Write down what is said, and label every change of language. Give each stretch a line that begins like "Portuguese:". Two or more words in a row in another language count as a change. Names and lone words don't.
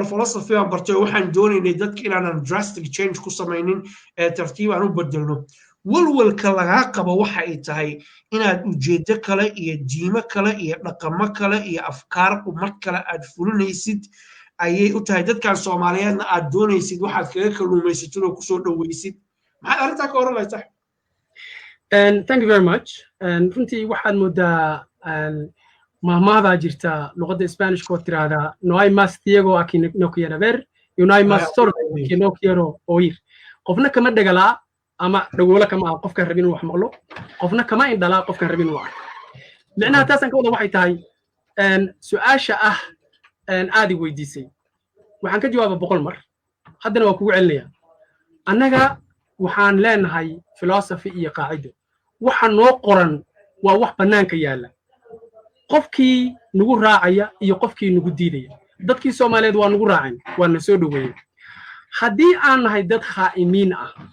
Somali: philosophy aan bartay waxaan doonaynay dadka inaanan
English: drastic change
Somali: ku samaynin tartiib aan u bedelno walwalka lagaa qabo waxa ay tahay inaad ujeedo kale iyo diimo kale iyo dhaqamo kale iyo afkaar umad kale aad fulinaysid ayay u tahay dadkan Soomaaliyeedna aad doonaysid waxaad kaga kaluumaysatid oo ku soo dhawaysid maxaad arrintaa ka oranaysaa
English: thank you very much
Somali: runtii waxaad moodaa mahmaahda jirta luqadda Spanish ko tirada
Spanish: no hay más ciego a quien no quiere ver y no hay más sordo a quien no quiero oír
Somali: qofna kama dhagala ama dhagoola kama qofka rabin wax maqlo qofna kama indhala qofka rabin wax macnaha taasan ka wada waxay tahay su'aasha aad weydiisay waxaan ka jawaabaa 100 mar haddana waa kugu celinaya annaga waxaan leenahay philosophy iyo qaacido waxa noo qoran waa wax banaanka yaala qofkii nagu raacaya iyo qofkii nagu diidaya dadkii Soomaaliyeed waa nagu raacin waa na soo dhaweeyay haddii aan nahay dad khaa'imiin ah